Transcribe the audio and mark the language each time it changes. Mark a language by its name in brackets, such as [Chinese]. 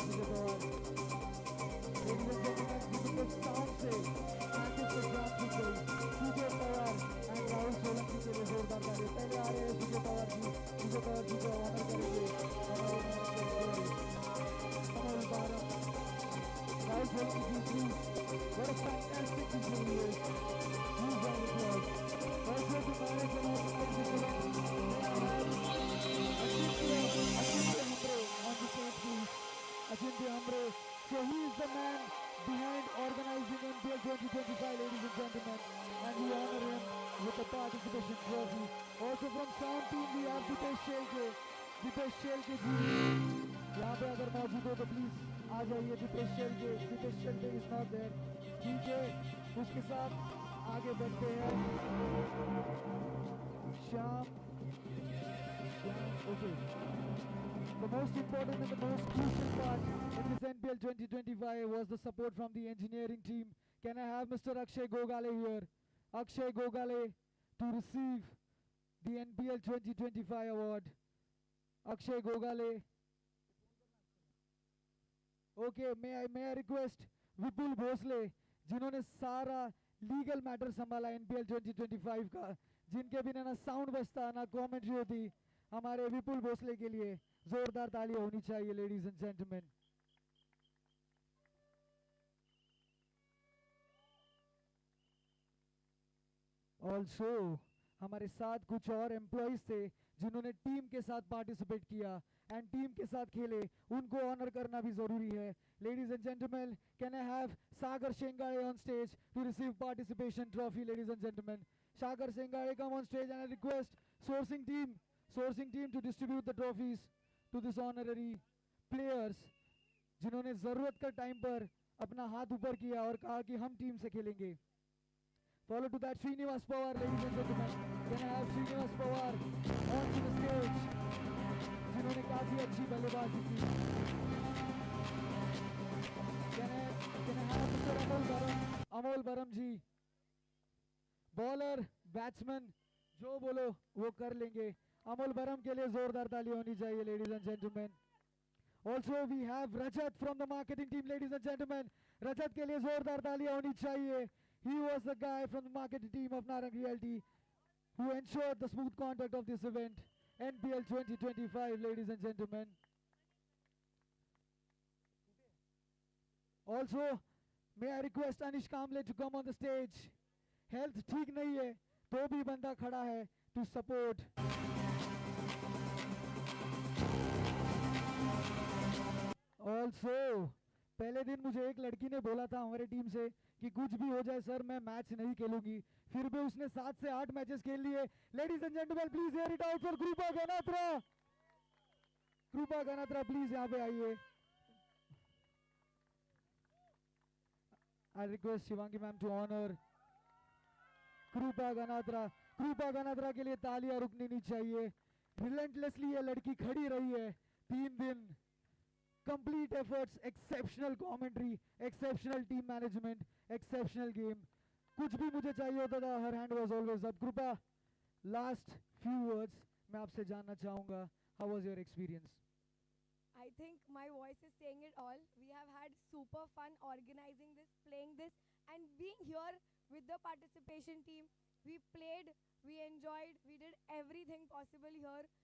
[Hindi] Sujay Pawar, ladies and gentleman, जिनके sound से matches से जान छूट गई। सुजय पवार एंड राहुल सोलंकी के लिए जोरदार ताली। पहले आ रहे हैं सुजय पवार जी। सुजय पवार जी को ऑनर करेंगे अमोल बारम। [English] Rahul Solanki ji, please, what a fantastic visual he is. Huge round of applause. Also to manage and organize this event, may I have Achintya Hambre on the stage, please. Achintya Hambre. So he is the man behind organizing NPL 2025, ladies and gentlemen, and we honor him with the participation trophy. Also from sound team we have Dipesh Shelke. [Hindi] Dipesh Shelke ji, यहाँ पे अगर मौजूद हो तो please आ जाइए। Dipesh Shelke, Dipesh Shelke [English] Is not there. [Hindi] ठीक है, उसके साथ आगे बढ़ते हैं। [English] Shyam, okay. The most important and the most crucial part in this NPL 2025 was the support from the engineering team. Can I have Mr. Akshay Gogale here? Akshay Gogale to receive the NPL 2025 award. Akshay Gogale. Okay, may I request [Hindi] विपुल भोसले, जिन्होंने सारा legal matter संभाला NPL 2025 का, जिनके बिना ना sound बजता ना commentary होती, हमारे विपुल भोसले के लिए जोरदार तालियां होनी चाहिए, [English] Ladies and gentleman. [Hindi] ऑल्सो हमारे साथ कुछ और एम्प्लॉइज थे जिन्होंने टीम के साथ पार्टिसिपेट किया एंड टीम के साथ खेले, उनको ऑनर करना भी जरूरी है। [English] Ladies and gentleman, can I have Sagar Shengade on stage to receive participation trophy. Ladies and gentleman, Sagar Shengade come on stage and I request sourcing team to distribute the trophies to this honorary players, [Hindi] जिन्होंने जरूरत का time पर अपना हाथ ऊपर किया और कहा कि हम टीम से खेलेंगे। [English] Follow to that Srinivas Pawar, ladies and gentlemen. Can I have Srinivas Pawar onto the stage? [Hindi] जिन्होंने काफी अच्छी बल्लेबाजी की। [English] Can I have Mr. [Hindi] Amol Baram ji, bowler, batsman, जो बोलो वो कर लेंगे। अमोल बरम के लिए जोरदार ताली होनी चाहिए, [English] ladies and gentlemen. Also we have Rajat from the marketing team, ladies and gentlemen. [Hindi] रजत के लिए जोरदार तालियां होनी चाहिए। [English] He was the guy from the marketing team of Narang Realty who ensured the smooth conduct of this event, NPL 2025, ladies and gentlemen. Also, may I request Anish Kamble to come on the stage. [Hindi] Health ठीक नहीं है, तो भी बंदा खड़ा है [English] to support. [Hindi] Also, पहले दिन मुझे एक लड़की ने बोला था हमारे टीम से कि कुछ भी हो जाए सर मैं मैच नहीं खेलूंगी, फिर भी उसने 7 से 8 मैचेस खेल लिए। [English] Ladies and gentlemen, please hear it out for Kripa Ganatra. Kripa Ganatra please [Hindi] यहाँ पे आइए। [English] I request Shivangi ma'am to honour Kripa Ganatra. [Hindi] कृपा गनात्रा के लिए तालियां रुकनी नहीं चाहिए। रिलेंटलेसली ये लड़की खड़ी रही है 3 दिन। [English] Complete efforts, exceptional commentary, exceptional team management, exceptional game. [Hindi] कुछ भी मुझे चाहिए होता था, [English] her hand was always up. Kripa, last few words [Hindi] मैं आपसे जानना चाहूँगा, [English] how was your experience? I think my voice is saying it all. We have had super fun organizing this, playing this, and being here with the participation team. We played, we enjoyed, we did everything possible here.